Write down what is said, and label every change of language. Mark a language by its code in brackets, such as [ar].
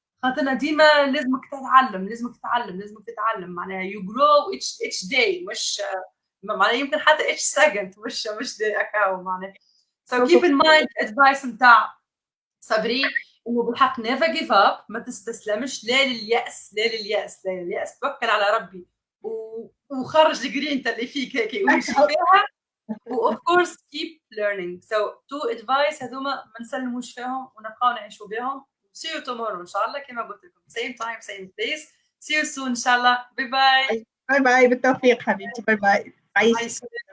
[ar] خاطرنا ديما لازمك تتعلم، لازمك تتعلم، معناها [en] you grow each day، [ar] مش معناها يمكن حتى [en] each second، [ar] مش [en] day [ar] هكاو معناها. [en] So keep in mind advice [ar] نتاع صابرين، انه بالحق [en] never give up، [ar] ما تستسلمش لا لليأس، توكل على ربي وخرج الجرينتا اللي فيك هيك وامشي فيها. [en] و of course keep learning. So two advice [ar] هذوما ما نسلموش فيهم ونبقاو نعيشوا بهم. [en] See you tomorrow [ar] ان شاء الله كما قلت لكم [en] same time same place. See you soon [ar] ان شاء الله. باي باي. باي باي، بالتوفيق حبيبتي، باي باي، عايشك.